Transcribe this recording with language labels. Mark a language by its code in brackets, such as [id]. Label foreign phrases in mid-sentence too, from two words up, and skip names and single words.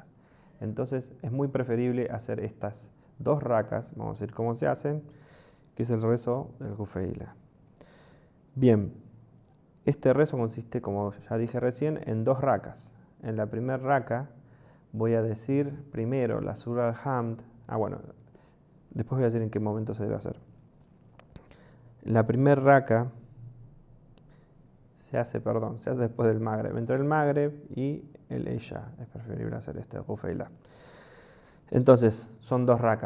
[es] Entonces es muy preferible hacer estas dos rakas, vamos a decir cómo se hacen, que es el rezo del Gufeila. Bien, este rezo consiste, como ya dije recién, en dos rakas. En la primera raka voy a decir primero la Surah al-Hamd. Después voy a decir en qué momento se debe hacer. La primera raka se hace después del Maghreb. Entre el Maghreb y el Isha es preferible hacer este Gufeila. Entonces, son dos rakas.